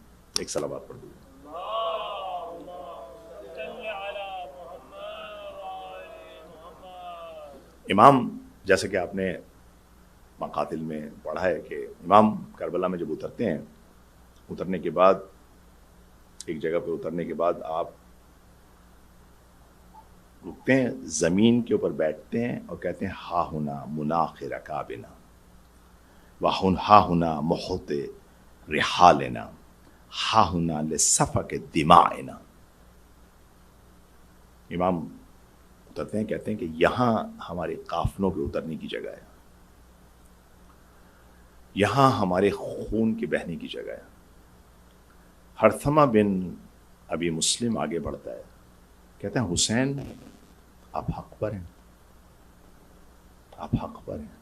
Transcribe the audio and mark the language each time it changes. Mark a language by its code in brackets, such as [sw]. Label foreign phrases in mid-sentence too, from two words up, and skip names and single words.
[ur] ایک صلوات پڑھ دو۔ امام، جیسا کہ آپ نے مقاتل میں پڑھا ہے کہ امام کربلا میں جب اترتے ہیں، اترنے کے بعد ایک جگہ پہ اترنے کے بعد آپ رکتے ہیں، زمین کے اوپر بیٹھتے ہیں اور کہتے ہیں [ar] ہا ہنا مناخ رکابنا ہا ہنا محوط رحالنا ہا ہنا لسفک دمائنا۔ [ur] امام اترتے ہیں، کہتے ہیں کہ یہاں ہمارے قافلوں کے اترنے کی جگہ ہے، یہاں ہمارے خون کے بہنے کی جگہ ہے۔ ہرثمہ بن ابی مسلم آگے بڑھتا ہے، کہتے ہیں حسین آپ حق پر ہیں، آپ حق پر ہیں۔